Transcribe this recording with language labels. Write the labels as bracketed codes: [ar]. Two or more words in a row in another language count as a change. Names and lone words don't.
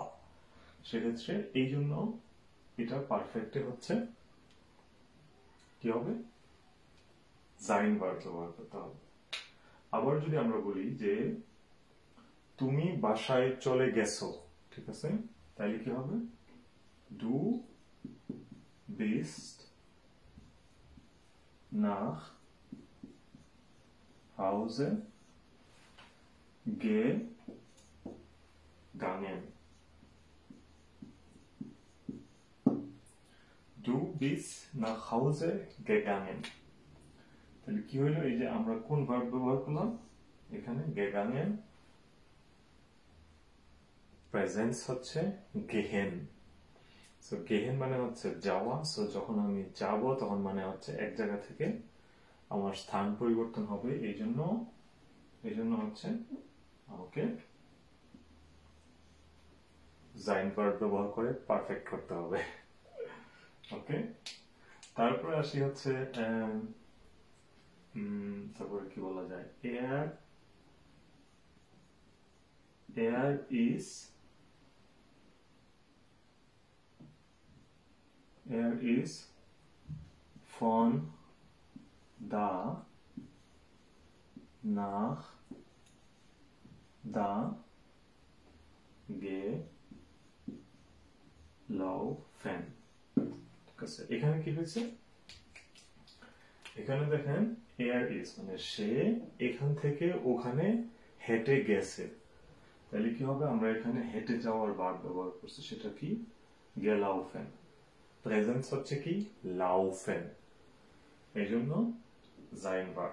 [bn] সেক্ষেত্রে এই জন্য এটা পারফেক্টে হচ্ছে কি হবে, জাইন ভার্ব ব্যবহার করতে হবে। আবার যদি আমরা বলি যে তুমি বাসায় চলে গেছো, ঠিক আছে, তাহলে কি হবে, [de] du bist nach Hause gegangen। Du bist nach Hause gegangen। [bn] তাহলে কি হইলো, এই যে আমরা কোন ভার্ব ব্যবহার করলাম এখানে, gegangen, প্রেজেন্স হচ্ছে gehen। সো গেহেন মানে হচ্ছে যাওয়া। সো যখন আমি যাব তখন মানে হচ্ছে এক জায়গা থেকে আমার স্থান পরিবর্তন হবে, এই জন্য হচ্ছে আমাকে জাইন ভার্ব ব্যবহার করে পারফেক্ট করতে হবে। ওকে, তারপরে আসি হচ্ছে তারপরে কি বলা যায়, [de] er ist von da nach da gelaufen। [bn] ঠিক আছে, এখানে কি হয়েছে, এখানে দেখেন [de] er is [bn] মানে সে এখান থেকে ওখানে হেঁটে গেছে। তাহলে কি হবে, আমরা এখানে হেঁটে যাওয়ার ভার্ব ব্যবহার করছি, সেটা কি, gelaufen। প্রেজেন্স হচ্ছে কি, laufen, এই জন্য জাইন ভার্ব।